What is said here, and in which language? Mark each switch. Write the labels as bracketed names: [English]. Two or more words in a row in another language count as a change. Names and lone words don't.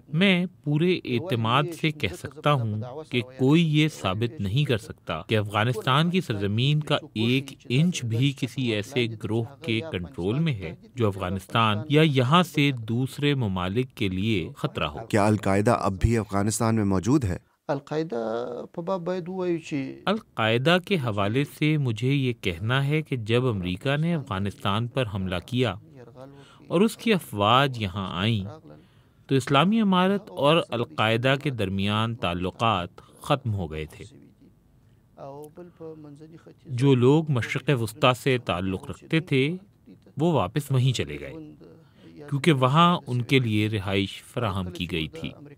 [Urdu] میں پورے اعتماد سے کہہ سکتا ہوں کہ کوئی یہ ثابت نہیں کر سکتا کہ افغانستان کی سرزمین کا 1 انچ بھی کسی ایسے گروہ کے کنٹرول میں ہے جو افغانستان یا یہاں سے دوسرے ممالک کے لیے خطرہ ہو۔ کیا القاعدہ اب بھی افغانستان میں موجود ہے؟ [Pashto] القاعده په باب باید ووایو چې [Urdu] القاعدہ کے حوالے سے مجھے یہ کہنا ہے کہ جب امریکہ نے افغانستان پر حملہ کیا اور اس کی افواج یہاں آئیں تو اسلامی امارت اور القاعدہ کے درمیان تعلقات ختم ہو گئے تھے۔ جو لوگ مشرق وسطیٰ سے تعلق رکھتے تھے وہ واپس وہیں چلے گئے کیونکہ وہاں ان کے لیے رہائش فراہم کی گئی تھی۔